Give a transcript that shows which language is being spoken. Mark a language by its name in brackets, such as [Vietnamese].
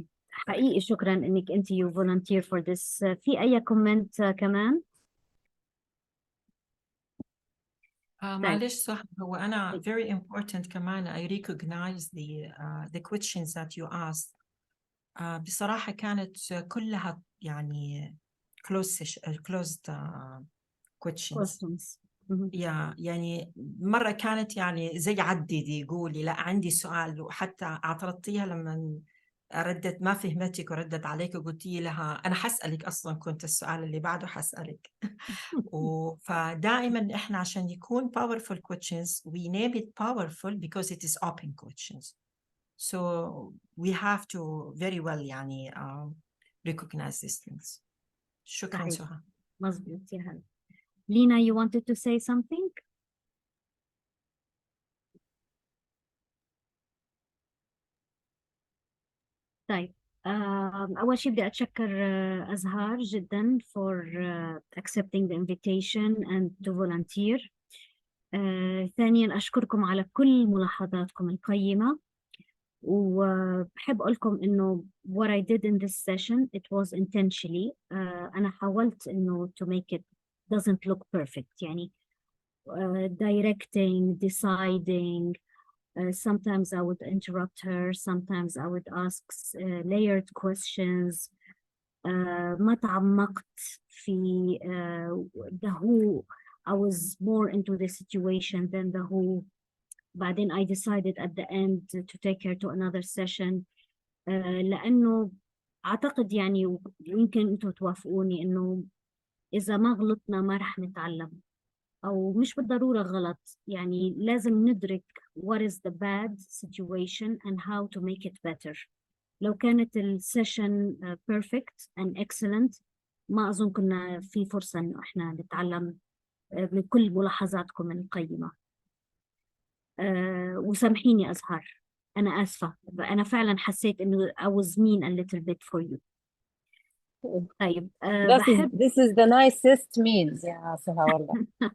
[Arabic] حقيقي شكرا إنك أنت [English] you volunteer for this. [Arabic] في أي كومنت كمان؟ معلش صح، هو أنا [English] very important كمان I recognize the questions that you asked. [Arabic] بصراحة كانت كلها يعني [English] closed questions. [Arabic] يعني مرة كانت يعني زي عددي قولي لا عندي سؤال، وحتى اعترضتيها لما ردت ما فهمتك وردت عليك وقلتي لها أنا حسألك أصلا، كنت السؤال اللي بعده حسألك. فدائما إحنا عشان يكون [English] powerful questions we name it powerful because it is open questions. So we have to very well يعني recognize these things. [Arabic] شكرا سهى. مظبوط يا هلا. [English] Lina, you wanted to say something? [Arabic] طيب أول شيء بدي أتشكر أزهار جدا [English] for accepting the invitation and to volunteer. [Arabic] ثانيا أشكركم على كل ملاحظاتكم القيمة، وبحب أقول لكم إنه [English] what I did in this session it was intentionally. [Arabic] أنا حاولت إنه [English] to make it doesn't look perfect، يعني directing, deciding. Sometimes I would interrupt her, sometimes I would ask layered questions. [Arabic] ما تعمقت في [English] the who. I was more into the situation than the who. بعدين I decided at the end to take her to another session. [Arabic] لأنه أعتقد يعني يمكن أنتوا توافقوني إنه إذا ما غلطنا ما رح نتعلم، أو مش بالضرورة غلط، يعني لازم ندرك [English] what is the bad situation and how to make it better. [Arabic] لو كانت السيشن [English] perfect and excellent [Arabic] ما أظن كنا في فرصة إنه إحنا نتعلم من كل ملاحظاتكم القيمة. وسامحيني أزهار، أنا آسفة، أنا فعلا حسيت إنه [English] I was mean a little bit for you. [Arabic] طيب [English] This is the nicest means [Arabic] يا سهى والله.